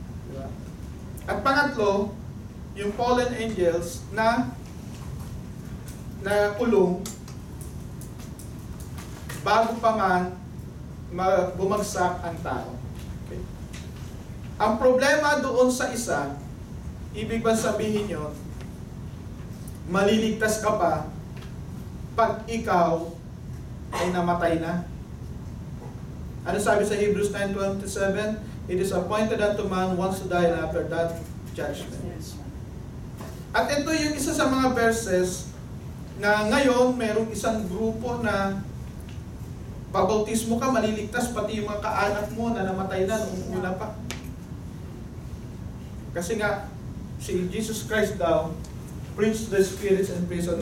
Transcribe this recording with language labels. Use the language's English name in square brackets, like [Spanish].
[Filipino] Diba? At pangatlo, yung fallen angels na kulong bago pa man bumagsak ang tao. Okay. Ang problema doon sa isa, ibig ba sabihin yun, maliligtas ka pa pag ikaw ay namatay na? Ano sabi sa Hebrews 9:27? [English] It is appointed unto man once to die, and after that, judgment. [Filipino] At ito yung isa sa mga verses na ngayon merong isang grupo na pabautismo ka, maliligtas, pati yung mga kaanak mo na namatay na noong una pa. Kasi nga, si Jesus Christ daw [English] preached the spirits in prison.